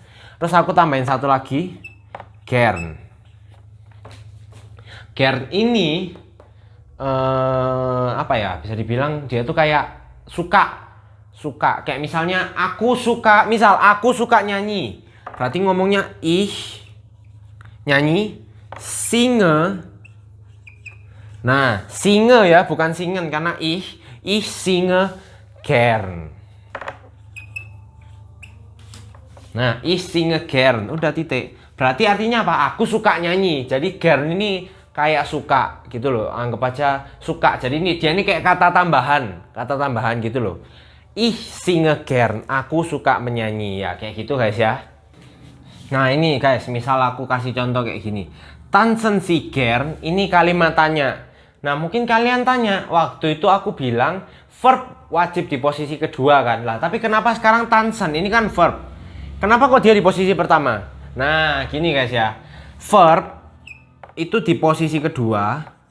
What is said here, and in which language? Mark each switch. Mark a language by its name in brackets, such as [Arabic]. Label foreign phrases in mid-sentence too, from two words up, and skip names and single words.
[Indonesian] Terus aku tambahin satu lagi, gern. Gern ini apa ya, bisa dibilang dia tuh kayak suka kayak misalnya aku suka nyanyi, berarti ngomongnya ich nyanyi, singe. Nah, singe ya, bukan singen karena [German] ich singe gern. Nah, ich singe gern, [Indonesian] udah titik. Berarti artinya apa? Aku suka nyanyi. Jadi gern ini kayak suka gitu loh, anggap aja suka. Jadi dia ini kayak kata tambahan gitu loh. [German] Ich singe gern, [Indonesian] aku suka menyanyi ya, kayak gitu guys ya. Nah ini guys, misal aku kasih contoh kayak gini, [German] tanzen Sie gern, [Indonesian] ini kalimat tanya. Nah mungkin kalian tanya, waktu itu aku bilang verb wajib di posisi kedua kan, lah tapi kenapa sekarang tanzen, ini kan verb, kenapa kok dia di posisi pertama? Nah gini guys ya, verb itu di posisi kedua.